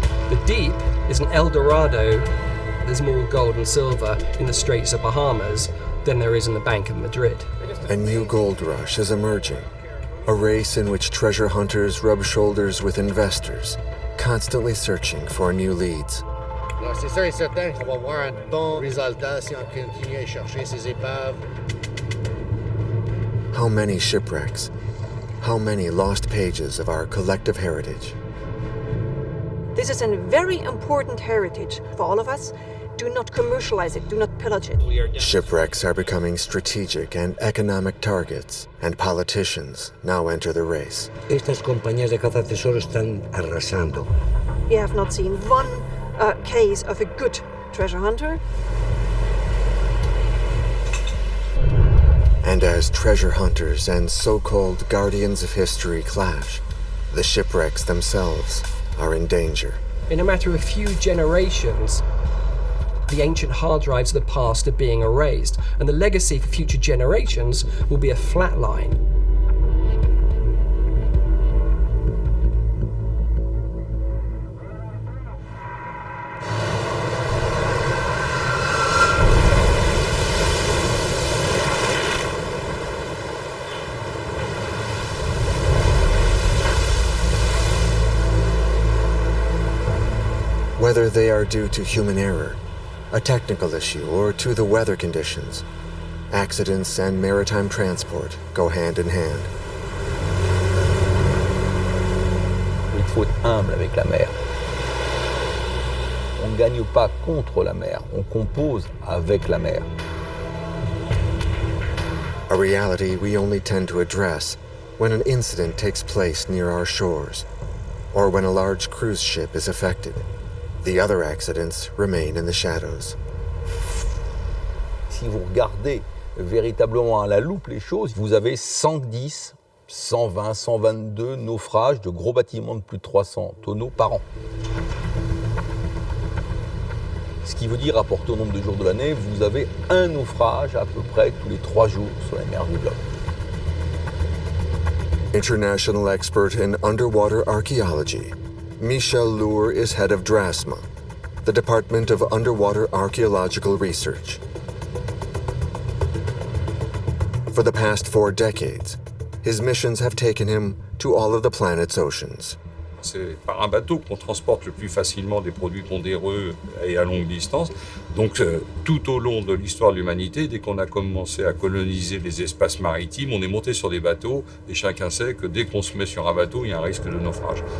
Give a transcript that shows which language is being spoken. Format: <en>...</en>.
<en>The deep is an Eldorado. There's more gold and silver in the Straits of Bahamas than there is in the Bank of Madrid. A new gold rush is emerging, a race in which treasure hunters rub shoulders with investors, constantly searching for new leads.</en> <fr>Alors c'est sûr et certain qu'on va voir un bon résultat si on continue à chercher ces épaves.</fr> <en>How many shipwrecks? How many lost pages of our collective heritage? This is a very important heritage for all of us. Do not commercialize it, do not pillage it. Shipwrecks are becoming strategic and economic targets, and politicians now enter the race.</en> <es>Estas compañías de cazatesoros están arrasando.</es> <en>We have not seen one case of a good treasure hunter. And as treasure hunters and so-called guardians of history clash, the shipwrecks themselves are in danger. In a matter of a few generations, the ancient hard drives of the past are being erased, and the legacy for future generations will be a flat line. Whether they are due to human error, a technical issue, or to the weather conditions, accidents and maritime transport go hand in hand.</en> <fr>Il faut être humble avec la mer. On ne gagne pas contre la mer, on compose avec la mer.</fr> <en>A reality we only tend to address when an incident takes place near our shores, or when a large cruise ship is affected. The other accidents remain in the shadows.</en> <fr>Si vous regardez véritablement à la loupe les choses, vous avez 110, 120, 122 naufrages de gros bâtiments de plus de 300 tonneaux par an. Ce qui veut dire, rapporté au nombre de jours de l'année, vous avez un naufrage à peu près tous les 3 jours sur la mer du globe.</fr> <en>International expert in underwater archaeology, Michel Lour is head of DRASMA, the Department of Underwater Archaeological Research. For the past 4 decades, his missions have taken him to all of the planet's oceans.</en> <fr>C'est par un bateau qu'on transporte le plus facilement des produits pondéreux et à longue distance. Donc tout au long de l'histoire de l'humanité, dès qu'on a commencé à coloniser les espaces maritimes, on est monté sur des bateaux et chacun sait que dès qu'on se met sur un bateau, il y a un risque de naufrage.</fr>